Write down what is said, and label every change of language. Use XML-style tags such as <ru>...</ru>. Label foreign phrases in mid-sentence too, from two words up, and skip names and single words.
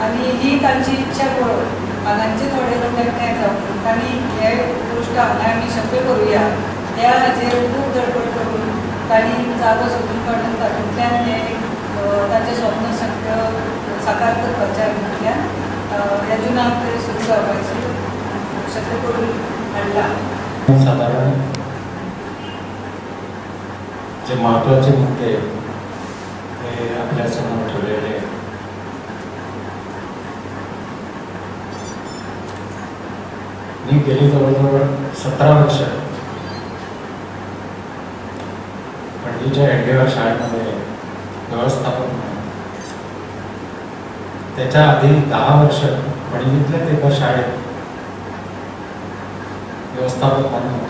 <kok>आनी ही तांची इच्छा पळोवन हांगांचे थोडे लोक एकठांय जावन तांणी हे गोश्ट हांगा आमी शक्य करुया ह्या हाचेर खूब धडपड करून तांणी जागो सोदून काडून तातूंतल्यान हें ताचें स्वप्न साकार करपाच्या हातूंतल्यान ह्या जुनाक सुरू जावपाचें शक्य करून हाडला.</kok> <mr>साधारण जे महत्त्वाचे मुद्दे हे आपल्या समोर ठेवलेले आहेत. मी गेली जवळजवळ 17 वर्ष पणजीच्या हेडगेवार शाळेमध्ये व्यवस्थापन, त्याच्या आधी 10 वर्ष पणजीतल्याच एका शाळेत व्यवस्थापक म्हणून होतो.</mr>